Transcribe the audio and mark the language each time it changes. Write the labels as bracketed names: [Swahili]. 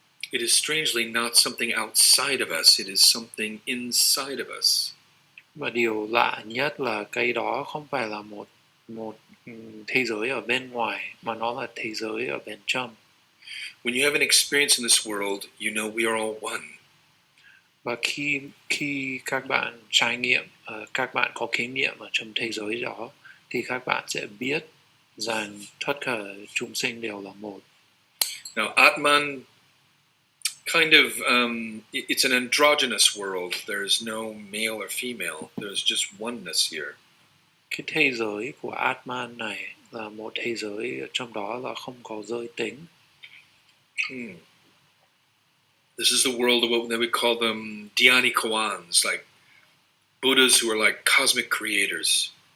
[English] It is strangely not something outside of us. It is something inside of us. [Vietnamese] Và điều lạ nhất là cái đó không phải là một thế giới ở bên ngoài, mà nó là thế giới ở bên trong. [English] When you have an experience in this world, you know we are all one. [Vietnamese] Và khi các bạn trải nghiệm, các bạn có kinh nghiệm ở trong thế giới đó, thì các bạn sẽ biết rằng tất cả chúng sinh đều là một. [English] Now, Atman, kind of, it's an androgynous world. There's no male or female. There's just oneness here. [Vietnamese] Cái thế giới của Atman này là một thế giới trong đó là không có giới tính. [English] This is the world of what we call them Dhyani Kawans, like Buddhas who are like cosmic creators.